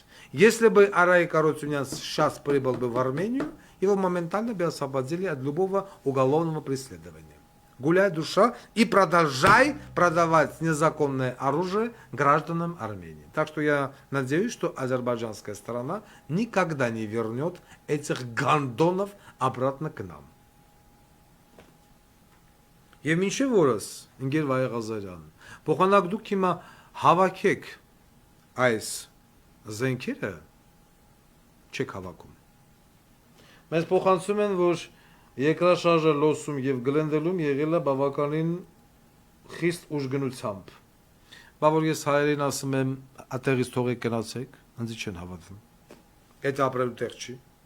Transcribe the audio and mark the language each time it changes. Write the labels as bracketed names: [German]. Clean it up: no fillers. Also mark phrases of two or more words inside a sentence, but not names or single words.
[Russian] Если бы Арайик Харутюнян сейчас прибыл бы в Армению, его моментально бы освободили от любого уголовного преследования. Гуляй, душа, и продолжай продавать незаконное оружие гражданам Армении. Так что я надеюсь, что азербайджанская сторона никогда не вернет этих гандонов обратно к нам. [Armenian] Եվ մինչև օրս, ընկեր Վայե Ղազարյան, փոխանակ դուք հիմա հավաքեք այս զենքերը, չեք հավաքում։ Մեզ փոխանցում են, որ երկրաշարժը լոսում եւ գլենդելում եղել է բավականին խիստ ուժգնությամբ։ Բա որ ես հայերին ասում եմ, ատեղից թողեք գնացեք, ինձ չեն հավատում։ Այդ ապրելու տեղ չի։